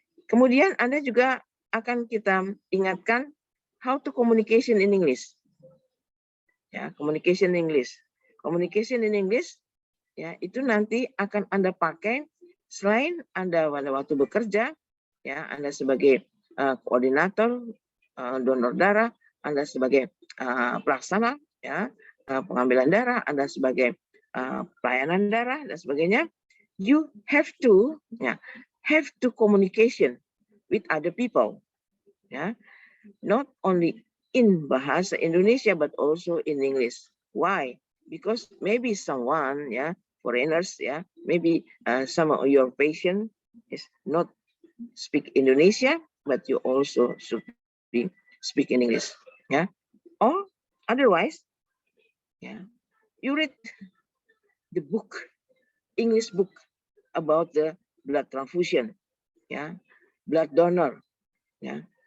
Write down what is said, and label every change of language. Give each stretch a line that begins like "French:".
Indonesian: Kemudian Anda juga akan kita ingatkan
English: how to communication in English. Ya, communication in English. Communication in English,
Indonesian: ya, itu nanti akan Anda pakai selain Anda pada waktu bekerja, ya, Anda sebagai koordinator donor darah, Anda sebagai pelaksana, ya, pengambilan darah, Anda sebagai pelayanan darah dan sebagainya.
English: You have to, ya, have to communication with other people, ya, not only in bahasa Indonesia but also in English. Why? Because maybe someone, ya, foreigners, ya, maybe some of your patient is not speak Indonesia, but you also should be speak in English, ya, or otherwise, ya, you read the book, English book about the blood transfusion, ya, blood donor, ya.